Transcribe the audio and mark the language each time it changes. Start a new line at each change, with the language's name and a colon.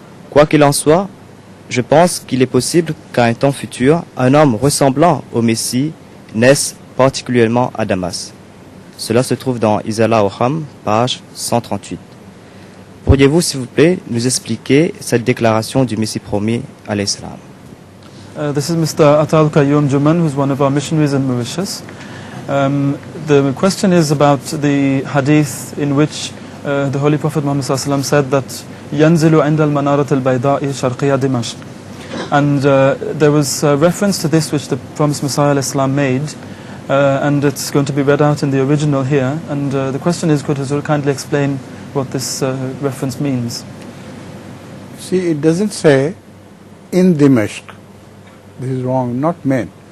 French: Quoi qu'il en soit, je pense qu'il est possible qu'à un temps futur, un homme ressemblant au Messie naisse particulièrement à Damas. » Cela se trouve dans Isala Oham, page 138. Pourriez-vous, s'il vous plaît, nous expliquer cette déclaration du Messie promis, alayhi salam?
English: This is Mr. Atal Qayyum Juman, who is one of our missionaries in Mauritius. The question is about the hadith in which the Holy Prophet Muhammad said that
Arabic: ينزل عند المنارة البيضاء شرقية دمشق.
English: And there was a reference to this which the promised Messiah Islam made, and it's going to be read out in the original here. And the question is, could Huzour kindly explain what this reference means? See, it doesn't say in Dimashq. This is wrong, not meant.